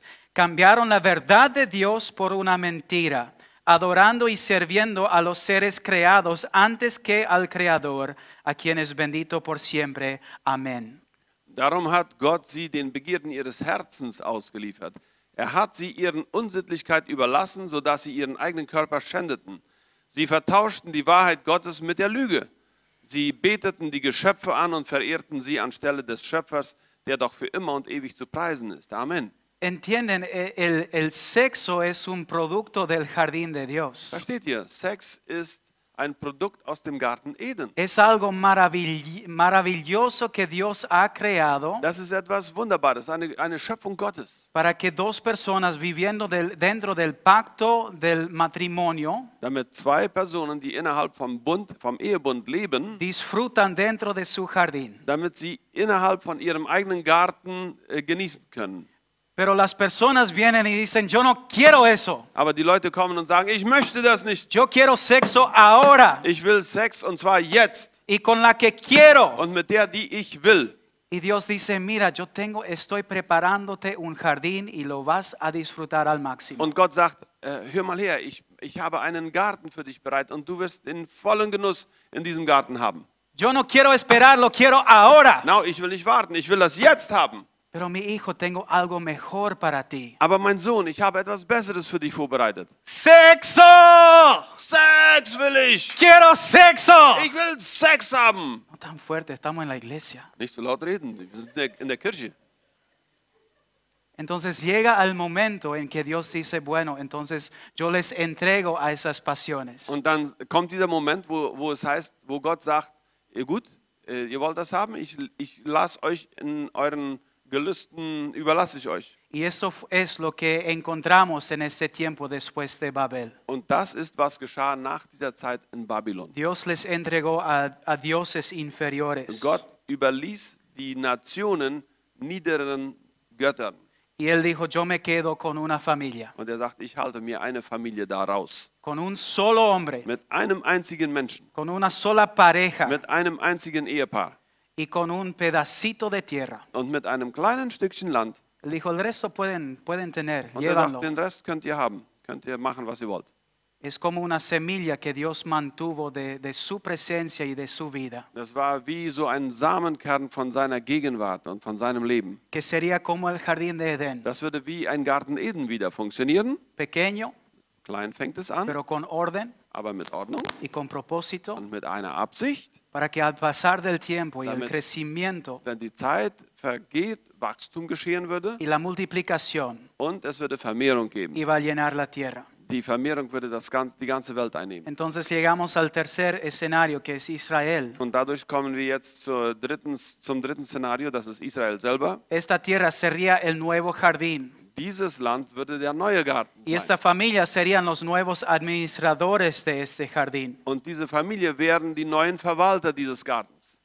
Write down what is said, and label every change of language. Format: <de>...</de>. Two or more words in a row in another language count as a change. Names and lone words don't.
<es>Cambiaron la verdad de Dios por una mentira, adorando y sirviendo a los seres creados antes que al Creador, a quien es bendito por siempre. Amén.</es> <de>darum hat Gott sie den Begierden ihres Herzens ausgeliefert. Er hat sie ihren Unsittlichkeit überlassen, sodass sie ihren eigenen Körper schändeten. Sie vertauschten die Wahrheit Gottes mit der Lüge. Sie beteten die Geschöpfe an und verehrten sie anstelle des Schöpfers, der doch für immer und ewig zu preisen ist. Amen.</de> <es>Entienden, el sexo es un producto del jardín de Dios.</es> <de>Versteht ihr? Sex ist ein Produkt aus dem Garten Eden.</de> <es>Es algo maravilloso que Dios ha creado</es> <de>Das ist etwas Wunderbares, eine Schöpfung Gottes.</de> <es>para que dos personas viviendo dentro del pacto del matrimonio</es> <de>Damit zwei Personen, die innerhalb vom Ehebund leben,</de> <es>disfrutan dentro de su jardín.</es> <de>damit sie innerhalb von ihrem eigenen Garten genießen können.</de> <es>Pero las personas vienen y dicen, yo no quiero eso.</es> <de>Aber die Leute kommen und sagen, ich möchte das nicht.</de> <es>Yo quiero sexo ahora</es> <de>Ich will Sex und zwar jetzt</de> <es>y con la que quiero.</es> <de>und mit der, die ich will.</de> <es>Y Dios dice, mira, estoy preparándote un jardín y lo vas a disfrutar al máximo.</es> <de>Und Gott sagt, hör mal her, ich habe einen Garten für dich bereit und du wirst den vollen Genuss in diesem Garten haben.</de> <es>Yo no quiero esperar, lo quiero ahora. No,</es> <de>ich will nicht warten, ich will das jetzt haben.</de> <es>Pero mi hijo, tengo algo mejor para ti.</es> <de>Aber mein Sohn, ich habe etwas Besseres für dich vorbereitet.</de> <es>¡Sexo!</es> <de>Sex will ich!</de> <es>¡Quiero sexo!</es> <de>Ich will Sex haben!</de> <es>No tan fuerte, estamos en la iglesia.</es> <de>Nicht so laut reden, wir sind in der Kirche.</de> <es>Entonces llega el momento en que Dios dice, bueno, entonces yo les entrego a esas pasiones.</es> <de>Und dann kommt dieser Moment, wo es heißt, wo Gott sagt, gut, ihr wollt das haben, ich lasse euch in euren Gelüsten, überlasse ich euch.</de> <es>Y eso es lo que encontramos en ese tiempo después de Babel.</es> <de>Und das ist, was geschah nach dieser Zeit in Babylon.</de> <es>Dios les entregó a dioses inferiores.</es> <de>Gott überließ die Nationen niederen Göttern.</de> <es>Y él dijo, yo me quedo con una familia,</es> <de>Und er sagt, ich halte mir eine Familie daraus.</de> <es>con un solo hombre,</es> <de>Mit einem einzigen Menschen,</de> <es>con una sola pareja</es> <de>mit einem einzigen Ehepaar</de> <es>y con un pedacito de tierra.</es> <de>und mit einem kleinen Stückchen Land.</de> <es>Él dijo, el resto pueden tener,</es> <de>Und er sagt,</de> <es>llévanlo.</es> <de>den Rest könnt ihr haben, könnt ihr machen, was ihr wollt.</de> <es>Es como una semilla que Dios mantuvo de su presencia y de su vida,</es> <de>Das war wie so ein Samenkern von seiner Gegenwart und von seinem Leben.</de> <es>que sería como el jardín de Edén,</es> <de>Das würde wie ein Garten Eden wieder funktionieren.</de> <es>pequeño,</es> <de>Klein fängt es an,</de> <es>pero con orden</es> <de>aber mit Ordnung</de> <es>y con propósito,</es> <de>und mit einer Absicht.</de> <es>para que al pasar del tiempo y el</es> <de>Damit-</de> <es>crecimiento</es> <de>Wenn die Zeit vergeht, Wachstum geschehen würde</de> <es>y la multiplicación</es> <de>und es würde Vermehrung geben.</de> <es>iba a llenar la tierra.</es> <de>Die Vermehrung würde die ganze Welt einnehmen.</de> <es>Entonces llegamos al tercer escenario, que es Israel.</es> <de>Und dadurch kommen wir jetzt zum dritten Szenario, das ist Israel selber.</de> <es>Esta tierra sería el nuevo jardín</es> <de>Dieses Land würde der neue Garten</de> <es>y</es> <de>sein.</de> <es>esta familia serían los nuevos administradores de este jardín.</es> <de>Und diese Familie wären die neuen Verwalter dieses Gartens.</de>